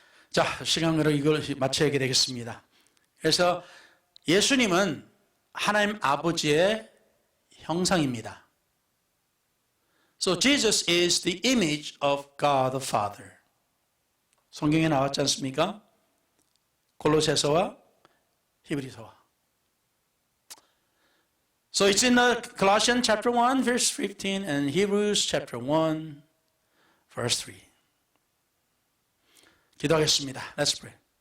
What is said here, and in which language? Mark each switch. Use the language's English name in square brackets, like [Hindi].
[Korean] 자, 시간으로 이걸 마쳐야 되겠습니다. 그래서 예수님은 하나님 아버지의 형상입니다. [English] So Jesus is the image of God the Father. [Korean] 성경에 나왔지 않습니까? 골로새서와 히브리서와. [English] So it's in Colossians chapter 1 verse 15 and Hebrews chapter 1 verse 3. [Korean] 기도하겠습니다. [English] Let's pray.